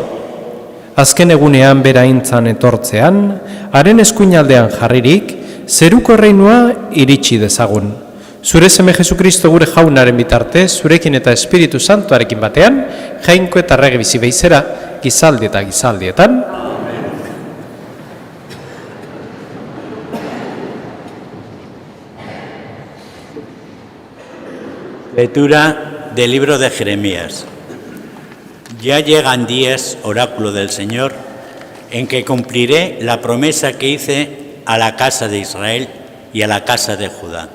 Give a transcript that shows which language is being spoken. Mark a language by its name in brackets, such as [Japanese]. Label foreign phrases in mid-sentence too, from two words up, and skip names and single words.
[Basque] Azken egunean beraintzan etortzean, haren eskuinaldean jarririk, zeruko erreinua iritsi dezagun. Zure seme Jesukristo gure jaunaren bitartez, zurekin eta Espiritu Santuarekin batean, jainko eta errege bizi beizera, gizaldi eta gizaldietan. [Spanish] Lectura del libro de Jeremías. Ya llegan días, oráculo del Señor, en que cumpliré la promesa que hice a la casa de Israel y a la casa de Judá.